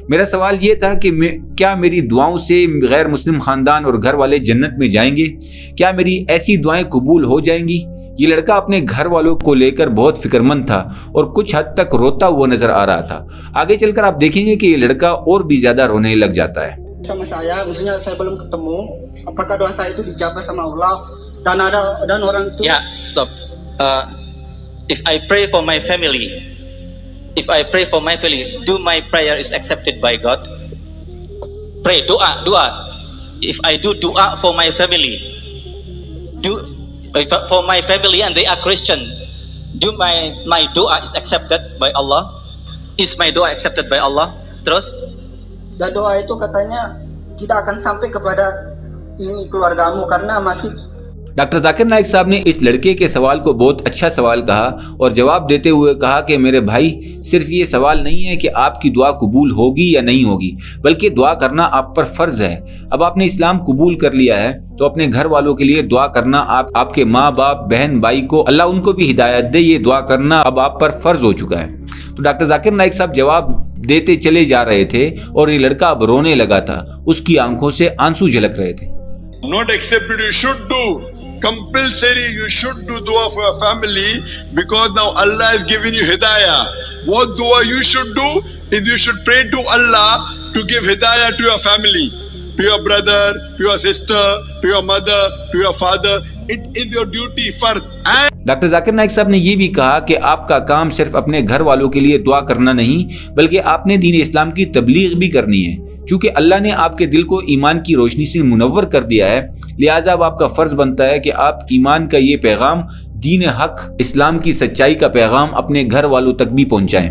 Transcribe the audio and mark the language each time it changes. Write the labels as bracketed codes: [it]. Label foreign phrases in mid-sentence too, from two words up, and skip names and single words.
[hi] मेरा सवाल ये था कि क्या मेरी दुआओं से गैर मुस्लिम ख़ानदान और घर वाले जन्नत में जाएंगे? क्या मेरी ऐसी दुआएं कबूल हो जाएंगी? ये लड़का अपने घर वालों को लेकर बहुत फिक्रमंद था और कुछ हद तक रोता हुआ नजर आ रहा था। आगे चलकर आप देखेंगे कि ये लड़का और भी ज्यादा रोने लग जाता है। [id] Sama saya, maksudnya saya belum ketemu. Apakah doa saya itu dijabah sama Allah? Dan orang itu. [en] Yeah, stop. If I pray for my family, do my prayer is accepted by God? Pray, doa. If I do doa for my family, for my family and they are Christian, do my doa is accepted by Allah? Is my doa accepted by Allah? [id] Terus? Dan doa itu katanya tidak akan sampai kepada ini keluargamu karena masih। [hi] डॉक्टर जाकिर नाइक साहब ने इस लड़के के सवाल को बहुत अच्छा सवाल कहा और जवाब देते हुए कहा कि मेरे भाई, सिर्फ ये सवाल नहीं है कि आपकी दुआ कबूल होगी या नहीं होगी, बल्कि दुआ करना आप पर फर्ज है। अब आपने इस्लाम कबूल कर लिया है तो अपने घर वालों के लिए दुआ करना, आपके माँ बाप बहन भाई को अल्लाह उनको भी हिदायत दे, ये दुआ करना अब आप पर फर्ज हो चुका है। तो डॉक्टर जाकिर नाइक साहब जवाब देते चले जा रहे थे और ये लड़का अब रोने लगा था। उसकी आंखों से आंसू झलक रहे थे। [en] Not accepted, you should do. Compulsory, you should do dua for your family because now Allah has given you hidayah. What dua you should do is you should pray to Allah to give hidayah to your family, to your brother, to your sister, to your mother, to your father. It is your duty fard. [hi] डॉक्टर जाकिर नाइक साहब ने यह भी कहा कि आपका काम सिर्फ अपने घर वालों के लिए दुआ करना नहीं, बल्कि आपने दीन इस्लाम की तबलीग भी करनी है। क्योंकि अल्लाह ने आपके दिल को ईमान की रोशनी से मुनव्वर कर दिया है, लिहाजा अब आपका फर्ज बनता है कि आप ईमान का ये पैगाम, दीन हक इस्लाम की सच्चाई का पैगाम अपने घर वालों तक भी पहुंचाएं।